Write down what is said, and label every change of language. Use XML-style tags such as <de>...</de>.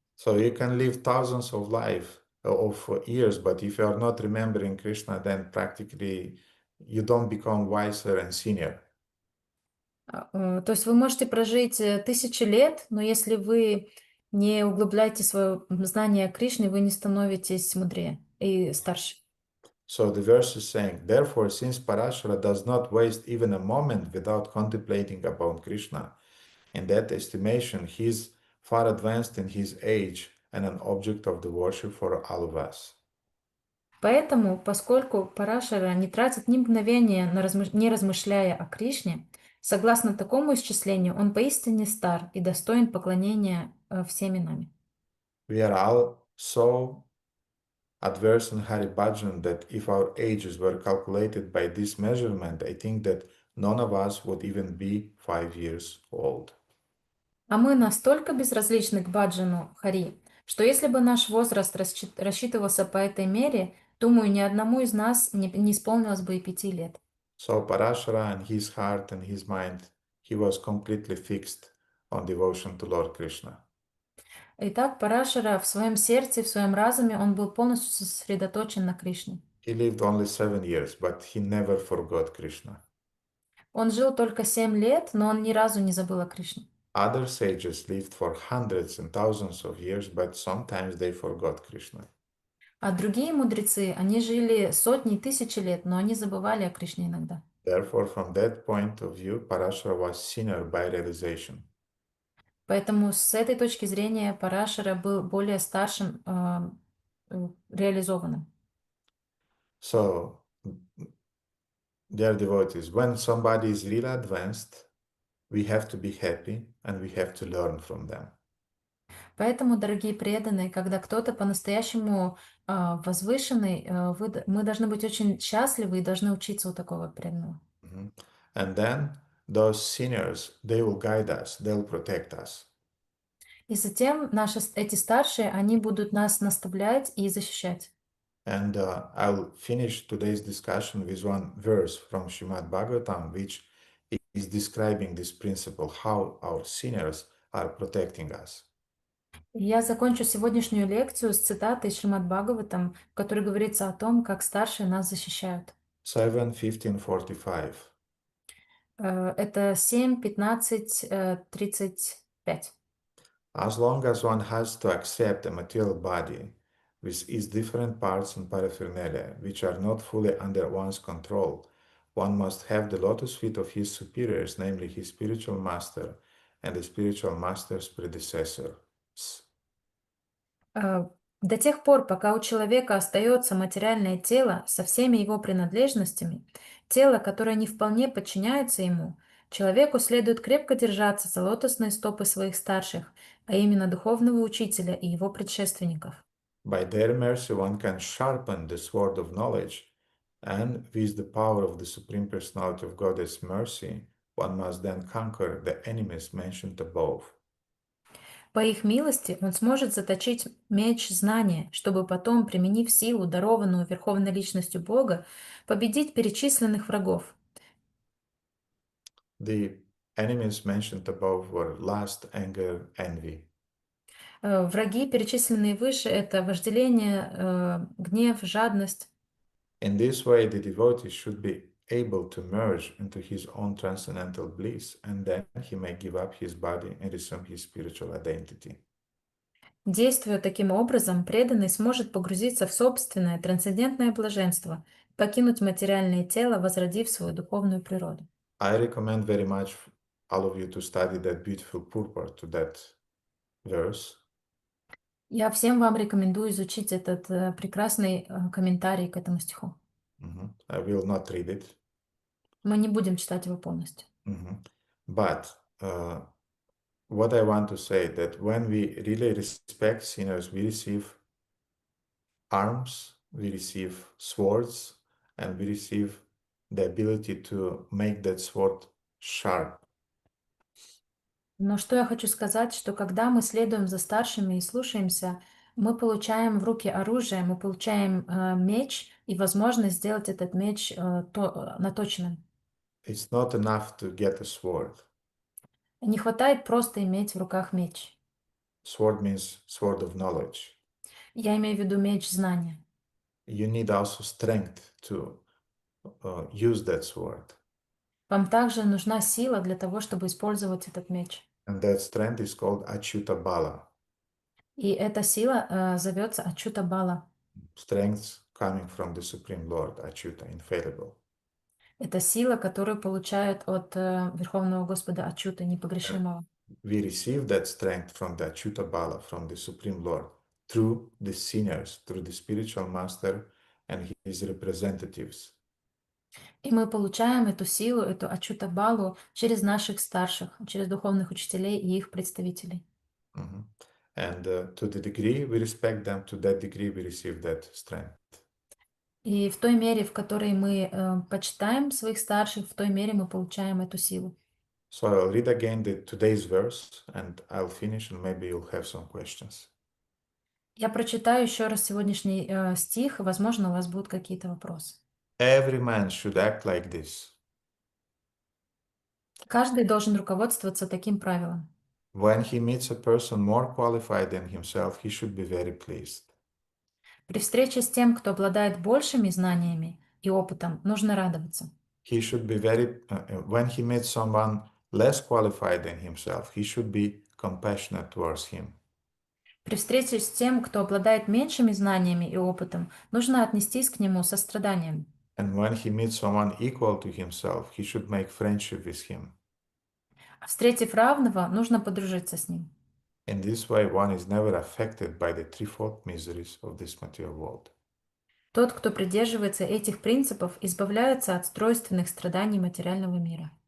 <en>So you can live thousands of years, but if you are not remembering Krishna, then practically you don't become wiser and senior.</en> <ru>То есть вы можете прожить 1000 лет, но если вы не углубляете свое знание о Кришне, вы не становитесь мудрее и старше.</ru> <en>So the verse is saying, therefore, since Parashara does not waste even a moment without contemplating about Krishna, in that estimation, he is far advanced in his age and an object of the worship for all of us.</en> <ru>Поэтому, поскольку Парашара не тратит ни мгновения, не размышляя о Кришне, согласно такому исчислению, он поистине стар и достоин поклонения всеми нами.</ru> <en>We are all so adverse in Hari Bhajan that if our ages were calculated by this measurement, I think that none of us would even be 5 years old.</en> <ru>А мы настолько безразличны к баджану Хари, что если бы наш возраст рассчитывался по этой мере, думаю, ни одному из нас не исполнилось бы и 5 лет.</ru> <en>So Parashara in his heart and his mind, he was completely fixed on devotion to Lord Krishna.</en> <ru>Итак, Парашара в своем сердце, в своем разуме, он был полностью сосредоточен на Кришне.</ru> <en>He lived only 7 years, but he never forgot Krishna.</en> <ru>Он жил только 7 лет, но он ни разу не забыл о Кришне.</ru> <en>Other sages lived for hundreds and thousands of years, but sometimes they forgot Krishna.</en> <ru>А другие мудрецы, они жили сотни, тысячи лет, но они забывали о Кришне иногда.</ru> <en>Therefore, from that point of view, Parashara was sinner by realization.</en> <ru>Поэтому с этой точки зрения Парашара был более старшим, реализованным.</ru> <en>So, dear devotees, when somebody is really advanced, we have to be happy and we have to learn from them.</en> <ru>Поэтому, дорогие преданные, когда кто-то по-настоящему возвышенный, мы должны быть очень счастливы и должны учиться у такого преданного.</ru> <en>And then those sinners, they will guide us, they'll protect us.</en> <ru>И затем эти старшие, они будут нас наставлять и защищать.</ru> <en>And I'll finish today's discussion with one verse from Srimad Bhagavatam, which is describing this principle, how our sinners are protecting us.</en> <ru>Я закончу сегодняшнюю лекцию с цитатой Шримад Бхагаватам, в которой говорится о том, как старшие нас защищают.</ru> <en>7:15:45.</en> <ru>Это 7, 15, 35.</ru> <en>As long as one has to accept a material body with its different parts and paraphernalia, which are not fully under one's control, one must have the lotus feet of his superiors, namely his spiritual master and the spiritual master's predecessors.</en> <ru>До тех пор, пока у человека остается материальное тело со всеми его принадлежностями, тело, которое не вполне подчиняется ему, человеку следует крепко держаться за лотосные стопы своих старших, а именно духовного учителя и его предшественников.</ru> <en>By their mercy, one can sharpen the sword of knowledge, and with the power of the Supreme Personality of God's mercy, one must then conquer the enemies mentioned above.</en> <ru>По их милости он сможет заточить меч знания, чтобы потом, применив силу, дарованную Верховной Личностью Бога, победить перечисленных врагов.</ru> <en>The enemies mentioned above were lust, anger, envy.</en> <ru>Враги, перечисленные выше, это вожделение, гнев, жадность.</ru> <en>In this way, the devotee should be able to merge into his own transcendental bliss, and then he may give up his body and resume his spiritual identity.</en> <ru>Действуя таким образом, преданный сможет погрузиться в собственное трансцендентное блаженство, покинуть материальное тело, возродив свою духовную природу.</ru> <en>I recommend very much all of you to study that beautiful purport to that verse.</en> <ru>Я всем вам рекомендую изучить этот прекрасный комментарий к этому стиху.</ru> <en>I will not read it.</en> <ru>Мы не будем читать его полностью.</ru> <en>But what I want to say that when we really respect sinners, we receive arms, we receive swords, and we receive the ability to make that sword sharp.</en> <ru>Но что я хочу сказать, что когда мы следуем за старшими и слушаемся, мы получаем в руки оружие, мы получаем меч и возможность сделать этот меч наточенным.</ru> <en>It's not enough to get a sword.</en> <ru>Не хватает просто иметь в руках меч.</ru> <en>Sword means sword of knowledge.</en> <ru>Я имею в виду меч знания.</ru> <en>You need also strength to use that sword.</en> <ru>Вам также нужна сила для того, чтобы использовать этот меч.</ru> <en>And that strength is called Achyuta Bala.</en> <ru>И эта сила зовется Ачута Бала.</ru> <en>Strength coming from the Supreme Lord, Achyuta, infallible.</en> <ru>Это сила, которую получают от Верховного Господа Ачута, непогрешимого.</ru> <en>We receive that strength from the Achyuta Bala, from the Supreme Lord, through the seniors, through the spiritual master and his representatives.</en> <ru>И мы получаем эту силу, эту Ачута Балу через наших старших, через духовных учителей и их представителей. Mhm.</ru> <en>And to the degree we respect them, to that degree we receive that strength.</en> <ru>И в той мере, в которой мы почитаем своих старших, в той мере мы получаем эту силу.</ru> <en>So I'll read again today's verse and I'll finish and maybe you'll have some questions.</en> <ru>Я прочитаю еще раз сегодняшний стих, и, возможно, у вас будут какие-то вопросы.</ru> <en>Every man should act like this.</en> <ru>Каждый должен руководствоваться таким правилом.</ru> <en>When he meets a person more qualified than himself, he should be very pleased.</en> <ru>При встрече с тем, кто обладает большими знаниями и опытом, нужно радоваться.</ru> <en>He should be when he meets someone less qualified than himself, he should be compassionate towards him.</en> <ru>При встрече с тем, кто обладает меньшими знаниями и опытом, нужно отнестись к нему со страданием.</ru> <en>And when he meets someone equal to himself, he should make friendship with him.</en> <ru>А встретив равного, нужно подружиться с ним.</ru> <en>In this way, one is never affected by the threefold miseries of this material world.</en> <ru>Тот, кто придерживается этих принципов, избавляется от тройственных страданий материального мира.</ru>